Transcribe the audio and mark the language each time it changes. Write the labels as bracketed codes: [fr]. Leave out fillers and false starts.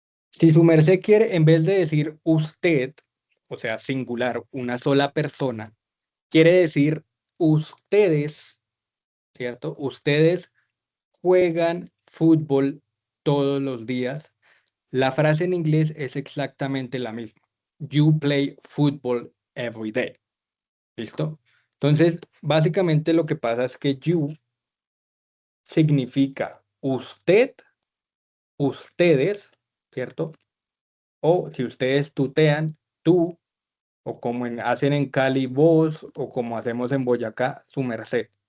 [es] Si su merced quiere, en vez de decir usted, o sea, singular, una sola persona, quiere decir ustedes, ¿cierto? Ustedes juegan fútbol todos los días. La frase en inglés es exactamente la misma. [en] You play football every day. [es] ¿Listo? Entonces, básicamente lo que pasa es que you significa usted, ustedes, ¿cierto? O si ustedes tutean, tú, o como hacen en Cali vos, o como hacemos en Boyacá, su merced.